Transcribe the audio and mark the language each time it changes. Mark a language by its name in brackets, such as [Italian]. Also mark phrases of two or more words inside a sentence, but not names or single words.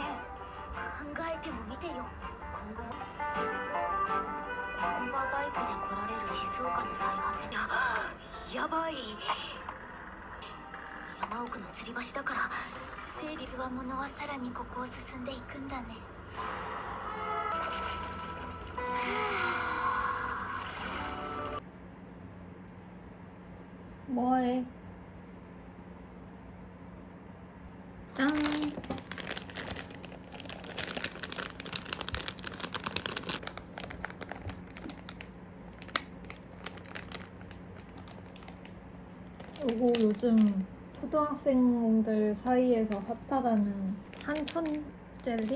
[Japanese] 考えてもみてよ。今後もここがバイクで来られる静岡の最果て。やばい。山奥の吊り橋だから整備つわものはさらにここを進んでいくんだね。 [Korean] 뭐해? 짠! 요거 요즘 초등학생들 사이에서 핫하다는 한천 젤리?